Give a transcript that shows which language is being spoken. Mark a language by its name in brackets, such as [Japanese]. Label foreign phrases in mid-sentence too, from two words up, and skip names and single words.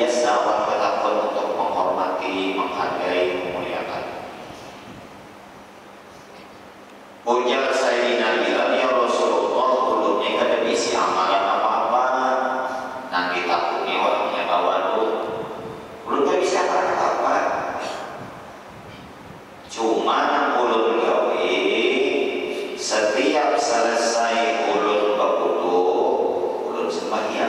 [Indonesian] senantiasa orang bertakwa untuk menghormati, menghargai, memuliakan. [Banjar] Ujar Sayyidina Bilal, [Arabic] يا رسول الله, [Banjar] ulunnya kada bisi amalan apa-apa, nanti takutnya orangnya bawa tuh. Ulun gak bisa amalan apa-apa, cuma ulun gawe setiap selesai ulun berwudu, ulun sembahyang.